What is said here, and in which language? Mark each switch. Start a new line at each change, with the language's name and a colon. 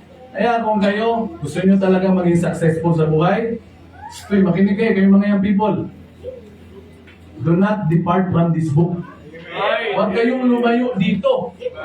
Filipino: Kaya kung kayo, gusto nyo talaga maging successful sa buhay, makinig kayo mga
English: young people. Do not depart from this book.
Filipino: Huwag kayong lumayo dito.